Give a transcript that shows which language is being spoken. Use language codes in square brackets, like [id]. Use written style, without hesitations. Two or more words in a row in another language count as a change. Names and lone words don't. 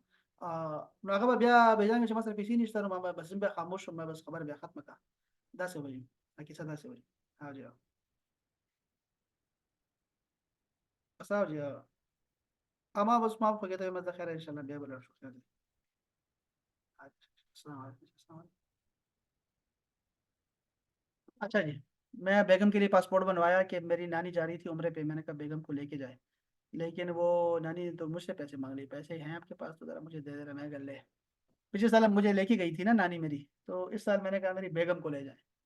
[ps] نو هغه بیا بيجان چې ما سره پیسې نشته، نو ما بس بیا خاموش شوم، ما بس خبره بیا ختمه کړه. داسې وایي، کیسه داسې وایي. ها جی، بس ها جی، اما بس معاف کړئ ته مزه خیر [ar] ان شاء الله [ps] بیا بل شو خیر. [ur] اچھا، السلام علیکم، السلام علیکم۔ اچھا جی، میں بیگم کے لیے پاسپورٹ بنوایا کہ میری نانی جا رہی تھی عمرے پہ، میں نے کہا بیگم کو لے کے جائے، لیکن وہ نانی تو مجھ سے پیسے مانگ رہی، پیسے ہیں آپ کے پاس تو ذرا مجھے دے دینا، میں کر لے. پچھلے سال مجھے لے کے گئی تھی نا نانی میری، تو اس سال میں نے کہا میری بیگم کو لے جائے.